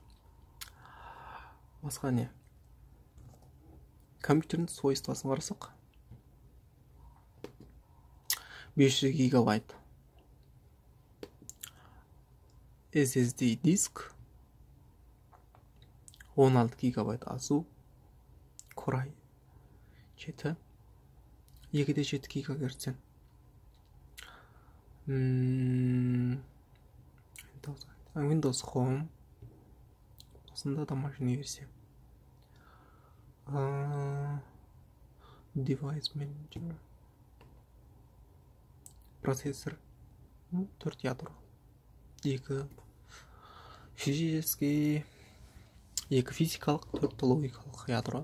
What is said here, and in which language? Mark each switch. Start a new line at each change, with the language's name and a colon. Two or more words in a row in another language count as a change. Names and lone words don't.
Kazakh: Басқа не? Компьютердің свойствосын қарасақ, 500 гигабайт SSD диск, 16 гигабайт азу, Core i7, 2.7 гигагерцтен. Windows Home, осында
Russian: домашний версия.
Kazakh: Device Manager, процессор 4 ядро, 2 физический, 2 физикалық, 4 логикалық ядро.